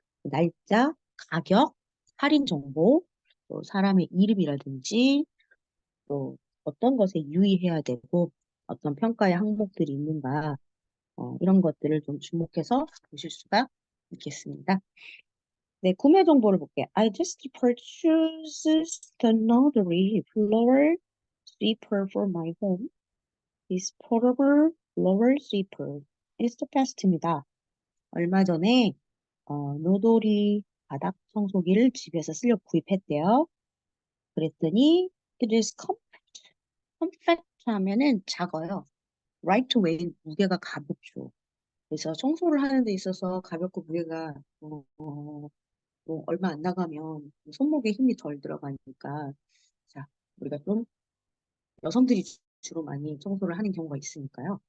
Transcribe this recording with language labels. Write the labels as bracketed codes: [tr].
[ko] 날짜, 가격, 할인 정보, 또 사람의 이름이라든지 또 어떤 것에 유의해야 되고 어떤 평가의 항목들이 있는가 이런 것들을 좀 주목해서 보실 수가 있겠습니다. 네, 구매 정보를 볼게요. [en] I just purchased another floor sweeper for my home. This portable floor sweeper is the best입니다. [ko] 얼마 전에 노돌이 바닥 청소기를 집에서 쓰려고 구입했대요. 그랬더니 [en] it is compact [ko] 하면은 작아요. lightweight 무게가 가볍죠. 그래서 청소를 하는 데 있어서 가볍고 무게가 뭐 얼마 안 나가면 손목에 힘이 덜 들어가니까 자 우리가 좀 여성들이 주로 많이 청소를 하는 경우가 있으니까요.